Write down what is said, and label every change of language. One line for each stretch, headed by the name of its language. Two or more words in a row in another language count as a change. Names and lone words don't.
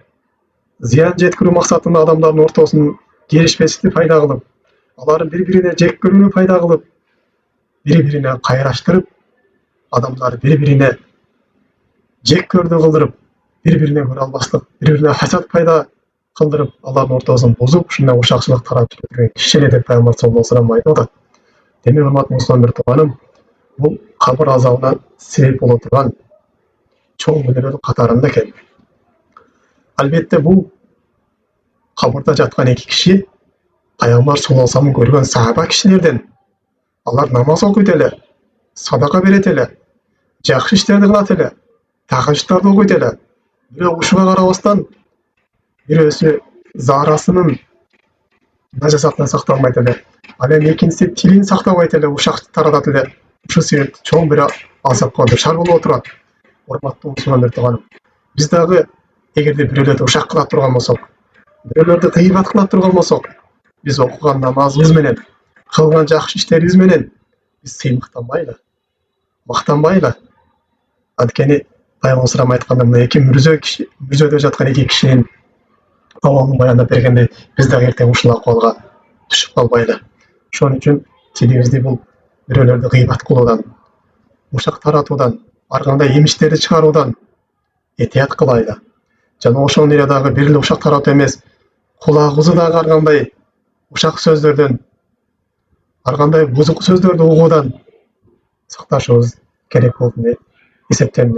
Kyrgyz: Зыян жеткирүү максатында адамдардын ортосун келишпестикти пайда кылып, аларды бири-бирине жек көрүүнү пайда кылып, бири-бирине кайраштырып, адамдар бири-бирине жек көрдү кылдырып, бири-бирине көрө албастык, бири-бирине хасад пайда кылдырып, алардын ортосун бузуп, ушундай ушакчылык таратып жүргөн киши эле деп Пайгамбар
Arabic: صلى الله عليه وسلم
Kyrgyz: айтып атат. Демек, урматтуу мусулман бир тууганым, бул кабыр азабына себеп боло турган чоң күнөөлөрдүн катарында экен. Албетте, бул кабырда жаткан эки киши Пайгамбар
Arabic: صلى الله عليه وسلم
Kyrgyz: көргөн сахаба кишилерден. Алар намаз окуйт эле, садака берет эле, жакшы иштерди кылат эле, тахажжуттарды окуйт эле. Бирок ушуга карабастан бирөөсү зарасынын нажасатынан сактанбайт эле. Ал эми экинчиси тилин сактабайт эле, ушак таратат эле. Ушул себептен чоң бир азапка душар болуп отурат. Урматтуу мусулман тууганым, биз дагы эгерде бирөөлөрдү ушак кыла турган болсок, бирөөлөрдү тыйбат кыла турган болсок, биз окуган намазыбыз менен, кылган жакшы иштерибиз менен биз сыймыктанбайлы, мактанбайлы. Анткени Пайғамбар салам айтқанда, мына екі мүрзөдө жатқан екі кишинин абалын баяндап бергенде, биз дагы ертең ушул акыбалга түшүп калбайлы. Ошон үчүн тилибизди бул бирөөлөрдү гыйбат кылуудан, ушак таратуудан, ар кандай емиштерди чыгаруудан этият кылайлы. Жана ошону эле дагы бир эле ушак таратуу эмес, кулагыбызды дагы ар кандай ушак сөздөрдөн, ар кандай бузук сөздөрдү угуудан сакташыбыз керек болуп эсептелинет.